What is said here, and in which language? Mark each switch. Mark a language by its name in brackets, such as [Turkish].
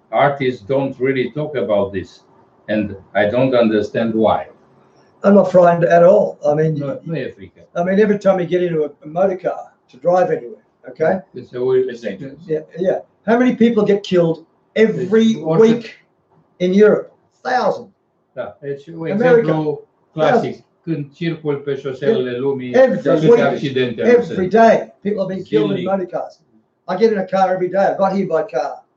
[English] Artists don't really talk about this, and I don't understand why. I'm not frightened at all. I mean, [Romanian] nu e frică. [English] I mean, every time you get into a motor car to drive anywhere, okay? It's always dangerous. Yeah. How many people get killed every week in Europe? 1,000. [Romanian] Da, deci un exemplu clasic. Când circul pe șoselele lumii, câte accidente. [English] Every day, people are being killed in motor cars. I get in a car every day. I got here by car.